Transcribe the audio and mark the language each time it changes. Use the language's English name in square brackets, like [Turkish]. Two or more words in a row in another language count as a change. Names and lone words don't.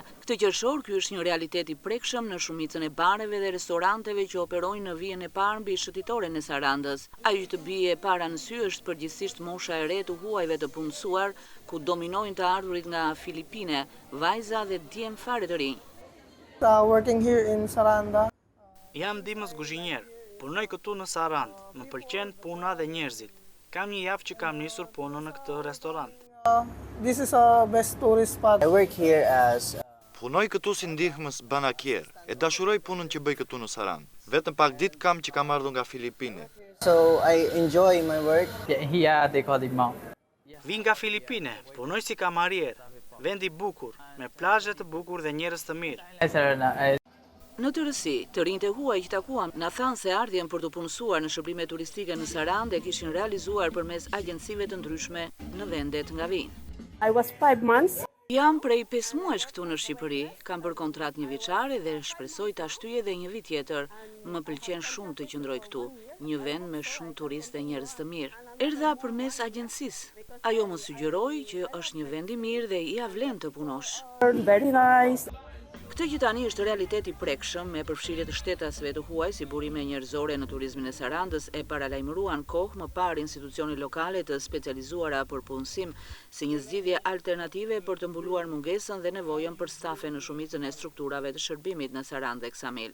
[Albanian] Këtë qershor, ky është një realitet i prekshëm në shumicën e bareve dhe restoranteve që operojnë në vijën e parë mbi shëtitoren e Sarandës. Ajo që të bie para në sy është përgjithsisht mosha e re të huajve të punësuar, ku dominojnë të ardhurit nga Filipine, vajza dhe djem fare të rinj. [English] Working here in Saranda. [Albanian] Jam ndihmës kuzhinier, punoj këtu në Sarandë, më pëlqen puna dhe njerëzit. Kam një javë që kam nisur punën në këtë restorant. [English] This is a best tourist spot. I work here as [Albanian] Punoj këtu si ndihmës banakier. E dashuroj punën që bëj këtu në Sarandë. Vetëm pak ditë kam që kam ardhur nga Filipine. [English] so I enjoy my work. Yeah, they call it Mao. [Albanian] Vi nga Filipine, punoj si kamarier. Vend i bukur, me plazhe të bukur dhe njerëz të mirë. Në të rësi, të rinjtë e huaj që takuam na thanë se ardhjen për të punësuar në shërbime turistike në Sarandë e kishin realizuar përmes agjencive të ndryshme në vendet nga vinë. [English] I was 5 months. [Albanian] Jam prej 5 muajsh këtu në Shqipëri, kam bërë kontratë 1 vjeçare dhe shpresoj ta shtyje edhe 1 vit tjetër. Më pëlqen shumë të qëndroj këtu, një vend me shumë turistë dhe njerëz të mirë. Erdha përmes agjencisë. Ajo më sugjeroi që është një vend i mirë dhe ia vlen të punosh. [English] Very nice. [Albanian] Këtë që tani është realitet i prekshëm me përfshirje të shtetasve të huaj si burime njerëzore në turizmin e Sarandës e paralajmëruan kohë më parë institucione lokale të specializuara për punësim si një zgjidhje alternative për të mbuluar mungesën dhe nevojën për stafe në shumicën e strukturave të shërbimit në Sarandë dhe Ksamil.